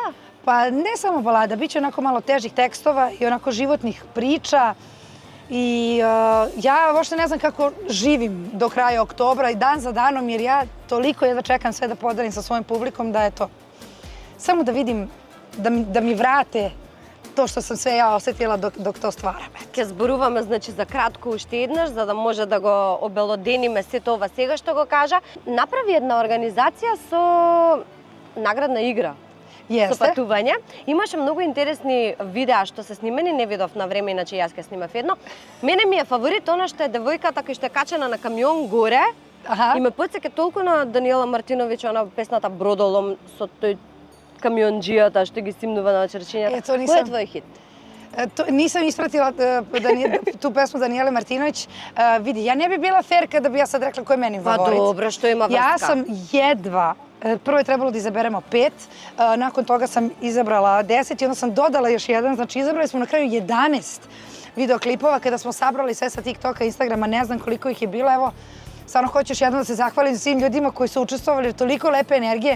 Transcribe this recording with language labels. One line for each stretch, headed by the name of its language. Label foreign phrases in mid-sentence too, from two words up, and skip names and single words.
Serbian: Pa ne samo balada, bit će onako malo težih tekstova i onako životnih priča. I ja uopšte ne znam kako živim do kraja oktobra i dan za danom, jer ja toliko jedva čekam sve da podelim sa svojim publikom da eto, samo da vidim, da mi vrate to što sam sve ja osetila dok to stvaram.
Macedonian: Ке зборуваме, значи, за кратко уште еднаш, за да може да го обелодениме сето ова сега што го кажа. Направи една организација со наградна игра. Со патување. Имаше многу интересни видеа што се снимени, не видов на време, иначе јас ке снимав едно. Мене ми е фаворит она што е девојката која што е качена на камион горе Аха. И ме потсеќа толку на Даниела Мартиновиќ, она песната Бродолом со тој камионџијата што ги симнува на черчињата. Ето, Кој
Serbian: нисам-
Macedonian: е твој хит?
Serbian: Nisam ispratila tu pesmu Danijele Martinović. Vidi, ja ne bi bila fair kada bi ja sad rekla ko je meni Pa favorit.
Macedonian: dobro, što ima vrska?
Serbian: Ja sam jedva, prvo je trebalo da izaberemo 5, nakon toga sam izabrala 10 i onda sam dodala još jedan, znači izabrali smo na kraju 11 videoklipova kada smo sabrali sve sa TikToka, Instagrama, ne znam koliko ih je bilo, evo, stvarno hoću još jednom da se zahvalim svim ljudima koji su učestvovali, toliko lepe energije.